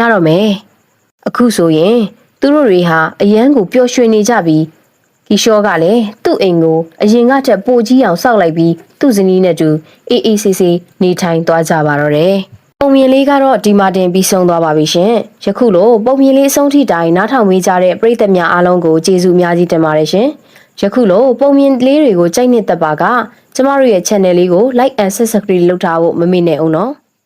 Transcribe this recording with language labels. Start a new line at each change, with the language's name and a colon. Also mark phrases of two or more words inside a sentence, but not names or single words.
Burmese: တော့မယ်အခုဆိုရင်သူတို့တွေဟာအရန်ကိုပျော်ရွှင်နေကြပြီကီရှောကလည်းသူ့အိမ်ကိုအရင်ကထက်ပိုကြီးအောင်စောက်လိုက်ပြီးသူ့ဇနီးနဲ့တူအေးအေးဆေးဆေးနေထိုင်သွားကြပါတော့တယ်။ပုံမြင်လေးကတော့ဒီမှာတင်ပြီးဆုံးသွားပါပြီရှင်။ယခုလိုပုံမြင်လေးအဆုံးထိတိုင်နားထောင်ပေးကြတဲ့ပရိသတ်များအားလုံးကိုကျေးဇူးအများကြီးတင်ပါတယ်ရှင်။ယခုလိုပုံမြင်လေးတွေကိုကြိုက်နှစ်သက်ပါကကျမတို့ရဲ့ channel လေးကို
English: like and subscribe
Burmese: လုပ်ထားဖို့မမေ့နဲ့အောင်နော်။